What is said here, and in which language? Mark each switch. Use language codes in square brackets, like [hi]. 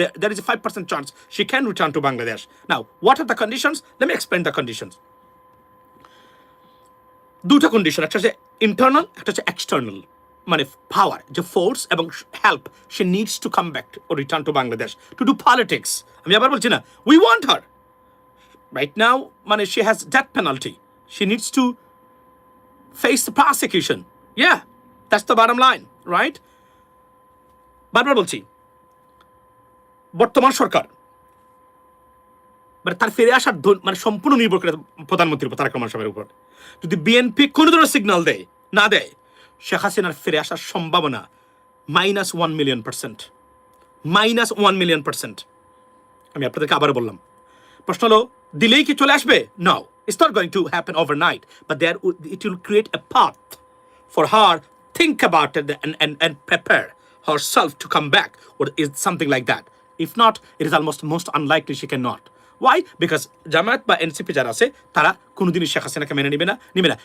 [en] There is a 5% chance she can return to Bangladesh. Now, what are the conditions? Let me explain the conditions. [bn] দুটো condition, একটা হচ্ছে internal, একটা হচ্ছে external, মানে পাওয়ার, যে force এবং help, [en] সে needs to come back ও return to Bangladesh to do politics. [bn] আমি আবার বলছি না, [en] We want her right now, মানে she has death penalty, she needs to face the prosecution. [bn] Yeah, [en] That's the bottom line, right? [bn] বারবার বলছি, বর্তমান সরকার মানে তার ফিরে আসার মানে সম্পূর্ণ নির্ভর করে প্রধানমন্ত্রী তারেক রহমান সাহেবের উপর। যদি বিএনপি কোনো ধরনের সিগন্যাল দেয়, না দেয়, শেখ হাসিনার ফিরে আসার সম্ভাবনা -1 মিলিয়ন%, -1 মিলিয়ন%। আমি আপনাদেরকে আবার বললাম, প্রশ্ন হলো দিলেই কি চলে আসবে? [en] No, it's not going to happen overnight, but there it will create a path for her, think about it and prepare herself to come back, or is something like that. If not, it is almost most unlikely she cannot. Why? [bn] Because Jamaat বা NCP যারা আছে তারা কোনোদিনই শেখ হাসিনাকে মেনে নেবে না।